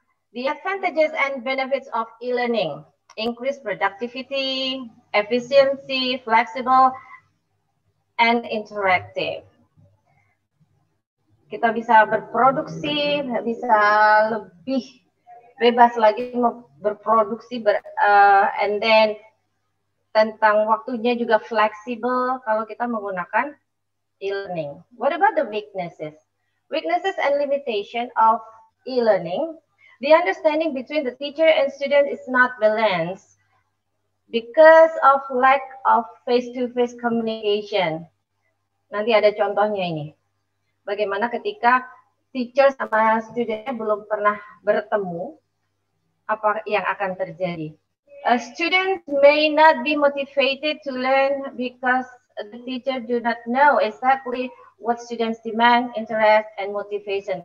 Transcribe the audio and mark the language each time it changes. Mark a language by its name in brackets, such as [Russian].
[English] The advantages and benefits of e-learning: increased productivity, efficiency, flexible, and interactive. [Indonesian] Kita bisa berproduksi, bisa lebih bebas lagi berproduksi, [English] and then [Indonesian] tentang waktunya juga fleksibel kalau kita menggunakan e-learning. [English] What about the weaknesses? Weaknesses and limitation of e-learning. The understanding between the teacher and student is not balanced because of lack of face-to-face communication. [Indonesian] Nanti ada contohnya ini. Bagaimana ketika teacher sama studentnya belum pernah bertemu, apa yang akan terjadi? [English] Students may not be motivated to learn because the teacher do not know exactly what students demand, interest, and motivation.